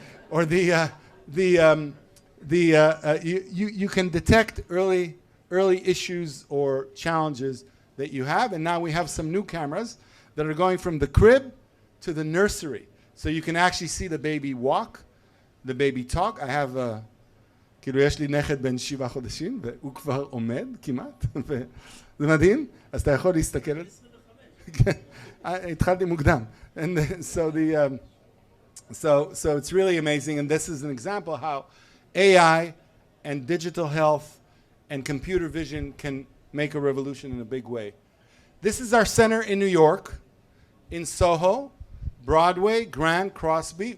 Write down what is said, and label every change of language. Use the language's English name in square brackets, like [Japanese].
[English] Or you can detect early issues or challenges that you have, and now we have some new cameras that are going from the crib to the nursery, so you can actually see the baby walk, the baby talk. I have [Hebrew] כאילו יש לי נכד בן 7 חודשים והוא כבר עומד כמעט, וזה מדהים. אז אתה יכול להסתכל על זה. התחלתי מוקדם. [English] And so it's really amazing, and this is an example how AI and digital health and computer vision can make a revolution in a big way. This is our center in New York, in Soho, Broadway, Grand Crosby.